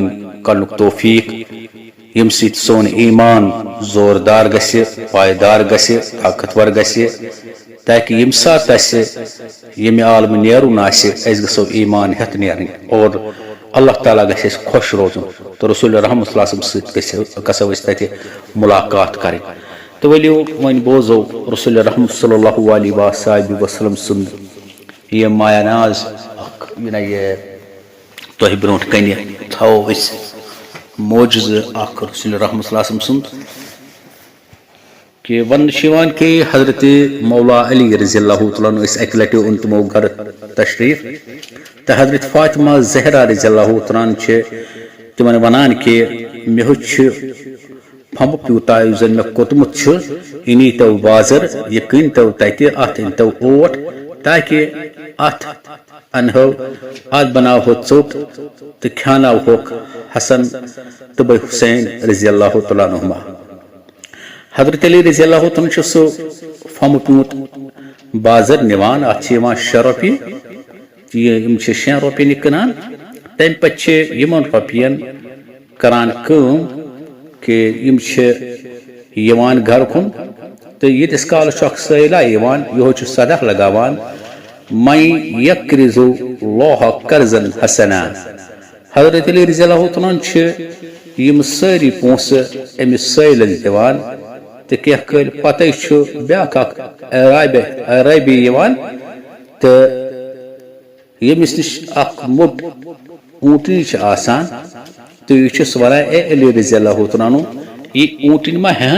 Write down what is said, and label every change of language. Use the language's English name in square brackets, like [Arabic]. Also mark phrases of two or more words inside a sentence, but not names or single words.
[Kashmiri] کرنُک توفیق ییٚمہِ سۭتۍ سون ایمان زوردار گژھِ، پائیدار گژھِ، طاقتور گژھِ، تاکہ ییٚمہِ ساتہٕ اَسہِ ییٚمہِ عالمہٕ نیرُن آسہِ أسۍ گژھو ایمان ہٮ۪تھ نیرٕنۍ، اور اللہ تعالیٰ گژھِ اَسہِ خۄش روزُن، تہٕ رسول رحمۃ اللہ [Arabic] صلی اللہ علیہ وسلم [Kashmiri] سۭتۍ گژھو أسۍ تتہِ ملاقات کرٕنۍ۔ تہٕ ؤلِو وۄنۍ بوزو رسول رحمۃ [Arabic] صلی اللہ علیہ وسلم [Kashmiri] سُنٛد یہ مایا ناز اکھ یہ تۄہہِ برونٛٹھ کنہِ تھاوو أسۍ معجزٕ اکھ رسول [Arabic] رحمۃ اللہ علیہ وسلم [Kashmiri] سُنٛد کہ وننہٕ چھُ یِوان کہ حضرت مولا علی [Arabic] رضی اللہ تعالیٰ عنہ [Kashmiri] ٲسۍ اکہِ لٹہِ اوٚن تِمو گرٕ تشریف، تہٕ حضرت فاطمہ زہرا [Arabic] رضی اللہ تعالیٰ عنہ [Kashmiri] چھِ تِمن ونان کہ مےٚ چھُ پھمبہٕ پیوٗتاہ یُس زن مےٚ کوٚتمُت چھُ، یہِ نیٖتو بازر، یہِ کٕنۍتو تتہِ، اتھ أنۍتو اوٹ، تاکہ اتھ انہو، اتھ بناوہو ژوٚٹ تہٕ کھیاناوہوکھ حسن تہٕ بیٚیہِ حسین [Arabic] رضی اللہ تعالیٰ عنہما۔ [Kashmiri] حضرت علی [Arabic] رضی اللہ تعالیٰ عنہ [Kashmiri] چھُ سُہ پھمبہٕ پیوٗنٛت بازر نِوان، اتھ چھِ یِوان 6 رۄپیہِ، یِم چھِ 6 رۄپین یہِ کٕنان، تمہِ پتہٕ چھِ یِمن رۄپین کران کٲم کہ یِم چھِ یِوان گرٕ کُن، تہٕ ییٖتِس کالس چھُ اکھ سٲیلہ یِوان، یِہوے چھُ صدہ لگاوان: [Arabic] من یقرض اللہ قرضا حسنا۔ [Kashmiri] حضرت علی [Arabic] رضی اللہ تعالیٰ عنہ [Kashmiri] چھِ یِم سٲری پونٛسہٕ أمِس سٲیلس دِوان، تہٕ کینٛہہ کٲلۍ پتے چھُ بیٛاکھ اکھ عرٲبی یِوان، تہٕ ییٚمِس نِش اکھ موٚٹ اوٗنٹنی چھِ آسان، تہٕ یہِ چھُس ونان: اے علی [Arabic] رضی اللہ تعالیٰ عنہ، [Kashmiri] یہِ اوٗنٹنۍ ما ہٮ۪ن؟